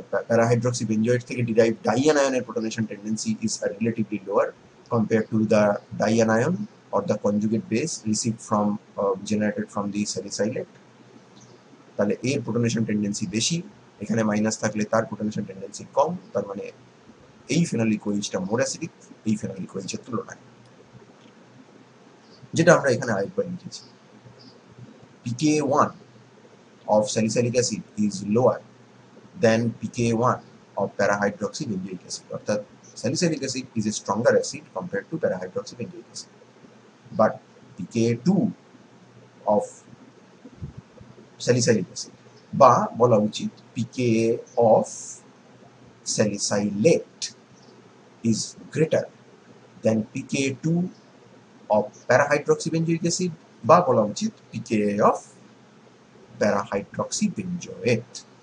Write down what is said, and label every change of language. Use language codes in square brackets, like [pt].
[en] Parahydroxybenzoate থেকে derived dianion protonation tendency is relatively lower compared to the dianion or the conjugate base received from generated from the salicylate. [bn] তাহলে এর protonation tendency বেশি, এখানে minus থাকলে তার protonation tendency কম, তার মানে এই phenolic OH-টা [en] more acidic [bn] এই phenolic OH-এর তুলনায়, যেটা আমরা এখানে আরেকবার লিখেছি। [en] pKa1 of salicylic acid is lower than pKa1 of parahydroxybenzoic acid. অর্থাৎ salicylic acid is a stronger acid compared to parahydroxybenzoic acid. But pKa2 of salicylic acid [bn] বা বলা উচিত [en] pKa of salicylate is greater than pKa2 of parahydroxybenzoic acid বা বলা উচিত pKa of parahydroxybenzoate.